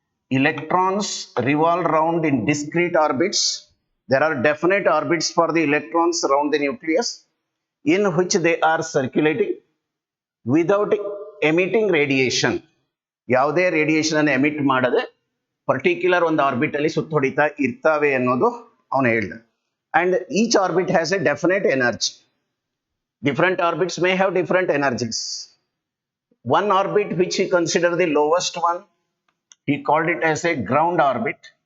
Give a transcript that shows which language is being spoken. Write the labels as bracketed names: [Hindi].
[English] Electrons revolve around in discrete orbits. There are definite orbits for the electrons around the nucleus in which they are circulating without emitting radiation. [Kannada] ಯಾವುದೇ radiation ಅನ್ನು emit ಮಾಡದೆ particular ಒಂದು orbit ಅಲ್ಲಿ ಸುತ್ತೊಡಿತಾ ಇರ್ತವೆ ಅನ್ನೋದು ಅವನು ಹೇಳ್ದ. [English] And each orbit has a definite energy. Different orbits may have different energies. One orbit which he considered the lowest one, he called it as a ground orbit.